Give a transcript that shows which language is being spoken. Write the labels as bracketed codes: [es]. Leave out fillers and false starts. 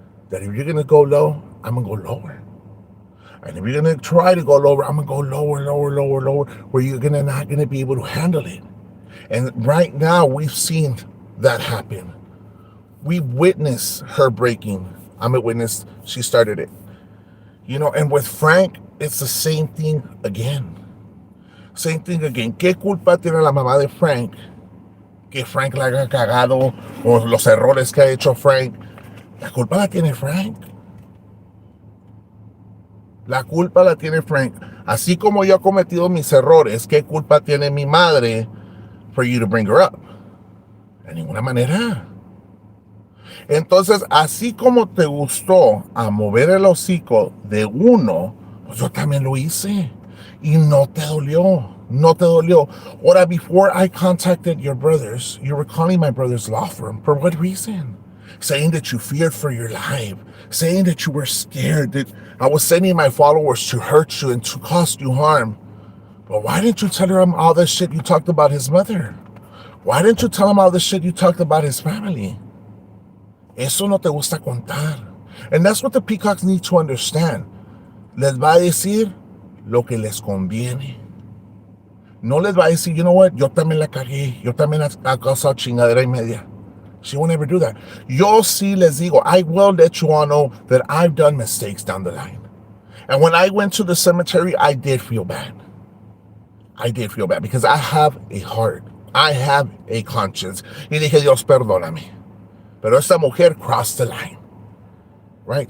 [en] that if you're gonna go low, I'm gonna go lower. And if you're gonna try to go lower, I'm gonna go lower, lower, lower, lower, where you're gonna not gonna be able to handle it. And right now we've seen that happen. We witnessed her breaking. I'm a witness. She started it. And with Frank, it's the same thing again. Same thing again. [es] ¿Qué culpa tiene la mamá de Frank? Que Frank la haya cagado o los errores que ha hecho Frank. La culpa la tiene Frank. La culpa la tiene Frank. Así como yo he cometido mis errores, ¿qué culpa tiene mi madre [en] for you to bring her up? [es] De ninguna manera. Entonces, así como te gustó a mover el hocico de uno, pues yo también lo hice. Y no te dolió. No te dolió. [en] Ahora, before I contacted your brothers, you were calling my brother's law firm. For what reason? Saying that you feared for your life. Saying that you were scared. That I was sending my followers to hurt you and to cause you harm. But why didn't you tell him all the shit you talked about his mother? Why didn't you tell him all the shit you talked about his family? [es] Eso no te gusta contar. [en] And that's what the peacocks need to understand. [es] Les va a decir lo que les conviene. No les va a decir, [en] you know what, [es] yo también la cagué, yo también ha causado chingadera y media. [en] She won't ever do that. [es] Yo sí les digo, [en] I will let you all know that I've done mistakes down the line. And when I went to the cemetery, I did feel bad. I did feel bad because I have a heart. I have a conscience. [es] Y dije, Dios, perdóname. Pero esta mujer [en] crossed the line. Right?